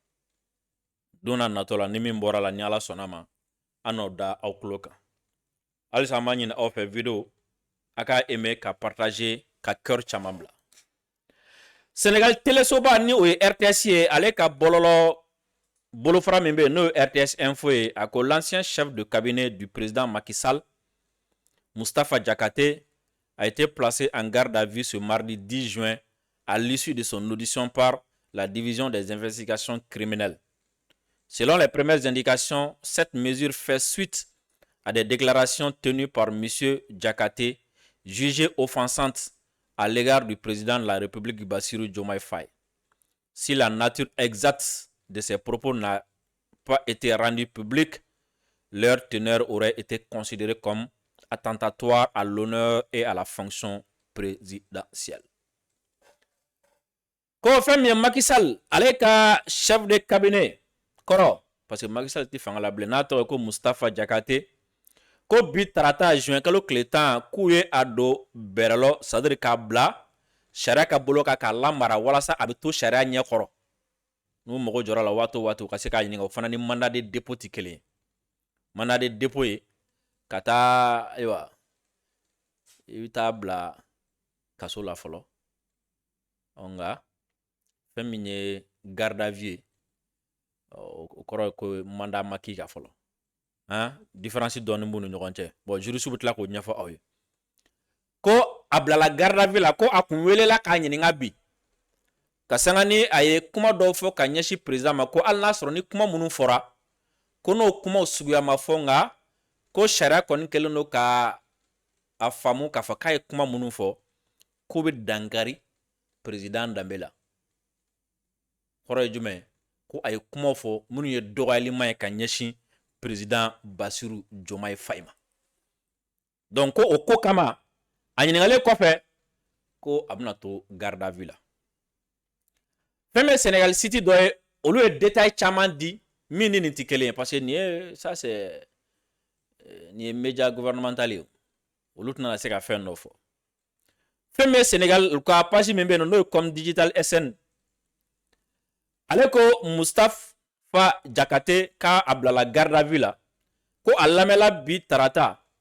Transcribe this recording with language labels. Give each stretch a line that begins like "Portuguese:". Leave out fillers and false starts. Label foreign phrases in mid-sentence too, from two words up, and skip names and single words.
Bambara: Don n'a natɔ la ni min bɔra la ni Ala sɔnna ma an n'o da aw tulo kan. Halisa an b'a ɲini aw fɛ vidéo a ka aimer ka partager ka cœur caman bila. Sénégal télésoba ni o ye RTS ye ale ka bɔlɔlɔ bolofara min bɛ yen n'o ye RTS Info ye a ko
French: l'ancien chef de cabinet du président Macky Sall Moustapha Diakhaté a été placé en garde à vue ce mardi 10 juin à l'issue de son audition par la division des investigations criminelles. Selon les premières indications, cette mesure fait suite à des déclarations tenues par M. Diakhaté jugées offensantes à l'égard du président de la République Bassirou Diomaye Faye. Si la nature exacte de ces propos n'a pas été rendue publique, leur teneur aurait été considérée comme attentatoire à l'honneur et à la fonction présidentielle.
Bambara: Ko fɛn min ye Macky Sall ale ka
French: chef de cabinet
Bambara: kɔrɔ
French: parce que
Bambara: Macky Sall tɛ fanga la bilen n'a tɔgɔ ye ko Moustapha Diakhaté ko bi tarata juin kalo tile 10 k'u ye a don bɛrɛlɔ
French: c'est à dire
Bambara: k'a bila sariya ka bolo kan k'a lamara walasa a bɛ to sariya ɲɛkɔrɔ n'u mago jɔra la waati o waati u ka se k'a ɲininka o fana ni
French: mandat de dépôt
Bambara: tɛ kelen ye
French: mandat de dépôt
Bambara: ye ka taa ayiwa i bɛ taa bila kaso la fɔlɔ nka fɛn min ye
French: garde à vue
Bambara: ye o kɔrɔ ye ko mandat ma k'i kan fɔlɔ différence dɔɔni b'u ni ɲɔgɔn cɛ bon juriste bɛ tila k'o ɲɛfɔ aw ye ko a bilala
French: garde à vue
Bambara: la ko a kun welela k'a ɲininka bi ka sanga ni a ye kuma dɔw fɔ ka ɲɛsin président ma ko hali n'a sɔrɔ ni kuma minnu fɔra ko n'o kumaw suguya ma fɔ nka ko sariya kɔni kɛlen don ka a faamu k'a fɔ k'a ye kuma minnu fɔ k'o bɛ dankari président danbe la kɔrɔ ye jumɛn ko a ye kumaw fɔ minnu ye dɔgɔyalima ye ka ɲɛsin président Bassirou Diomaye Faye ma donc ko o ko kama a ɲininkalen kɔfɛ ko a bɛna to
French: garde à vue
Bambara: la fɛn bɛ Sénégal city dɔ ye olu ye détail caman di min ni nin ti kelen
French: parce que ça c'est
Bambara: ni
French: média gouvernemental
Bambara: ye olu tɛna se ka fɛn dɔ fɔ fɛn min Sénégal ka page min bɛ yen n'o ye comme digital SN ale ko Mustafa Jakate ka a bilala
French: garde à vue
Bambara: la ko a lamɛnla bi tarata